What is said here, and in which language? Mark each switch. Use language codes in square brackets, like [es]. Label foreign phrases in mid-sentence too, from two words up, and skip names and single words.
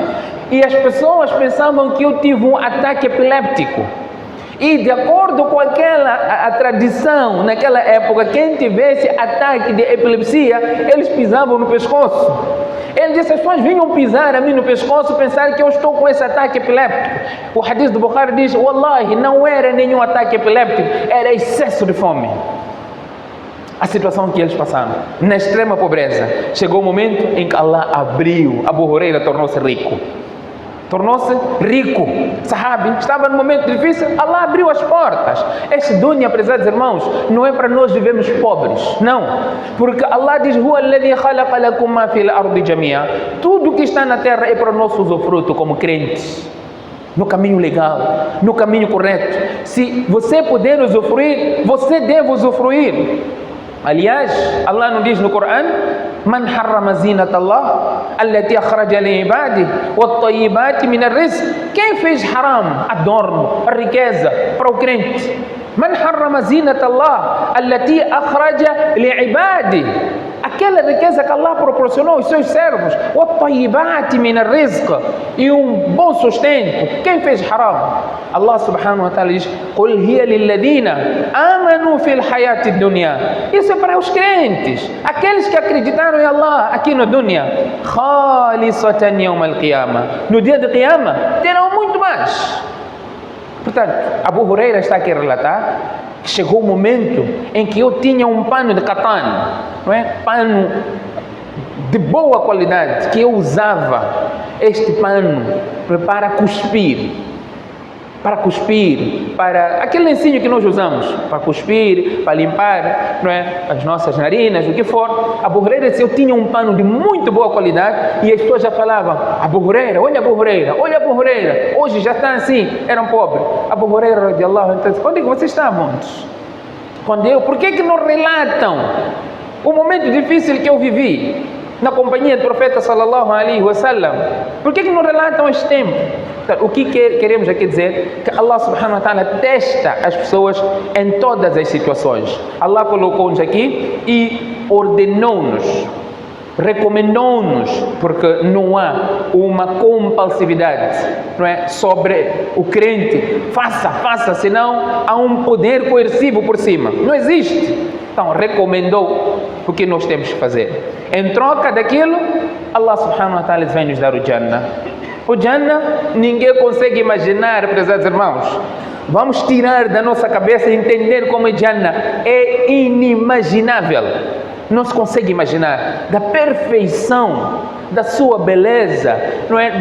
[pt] E as pessoas pensavam que eu tive um ataque epiléptico. E de acordo com a tradição, naquela época, quem tivesse ataque de epilepsia, eles pisavam no pescoço. Ele disse, as pessoas vinham pisar a mim no pescoço, pensar que eu estou com esse ataque epiléptico. O hadith do Bukhari diz, wallahi, não era nenhum ataque epiléptico, era excesso de fome. A situação que eles passaram, na extrema pobreza. Chegou o momento em que Allah abriu, Abu Huraira tornou-se rico. Tornou-se rico, sahabi, estava num momento difícil, Allah abriu as portas. Este dunya, prezados irmãos, não é para nós vivermos pobres, não, porque Allah diz, [ar] هو الذي خلق لكم ما في الأرض جميعا. [pt] Tudo que está na terra é para o nosso usufruto como crentes, no caminho legal, no caminho correto. Se você puder usufruir, você deve usufruir. Aliás, Allah nos diz no Corão, [ar] من حرم زينة الله التي أخرج لعباده والطيبات من الرزق. [pt] Quem fez haram, adorno, a riqueza para o crente? [ar] من حرم زينة الله التي أخرج لعباده. [pt] Aquela riqueza que Allah proporcionou aos seus servos, [ar] والطيبات من الرزق, [pt] e um bom sustento. Quem fez haram? Allah [ar] سبحانه وتعالى [pt] diz, [ar] قل هي للذين آمنوا في الحياة الدنيا. [pt] Isso é para os crentes, aqueles que acreditaram em Allah aqui no dunya. [ar] خالصة يوم القيامة. [pt] No dia de Qiyamah terão muito mais. Portanto, Abu Huraira está aqui a relatar que chegou o momento em que eu tinha um pano de katan, não é? Pano de boa qualidade, que eu usava este pano para cuspir, para aquele lencinho que nós usamos, para cuspir, para limpar, não é? As nossas narinas, o que for. Abu Huraira disse, eu tinha um pano de muito boa qualidade e as pessoas já falavam, Abu Huraira, olha Abu Huraira, olha Abu Huraira, hoje já está assim, eram pobres. Abu Huraira, [ar] رضي الله عنه, [pt] disse, quando é que vocês estavam antes? Por que não relatam o momento difícil que eu vivi na companhia do profeta [ar] صلى الله عليه وسلم? [pt] Por que não relatam este tempo? O que queremos aqui dizer? Que Allah [ar] سبحانه وتعالى [pt] testa as pessoas em todas as situações. Allah colocou-nos aqui e ordenou-nos, recomendou-nos, porque não há uma compulsividade, não é, sobre o crente. Faça, senão há um poder coercivo por cima. Não existe. Então, recomendou o que nós temos que fazer. Em troca daquilo, Allah [ar] سبحانه وتعالى [pt] vem nos dar o Jannah. O Jannah, ninguém consegue imaginar, prezados irmãos. Vamos tirar da nossa cabeça e entender como é Jannah. É inimaginável. Não se consegue imaginar da perfeição, da sua beleza, não é?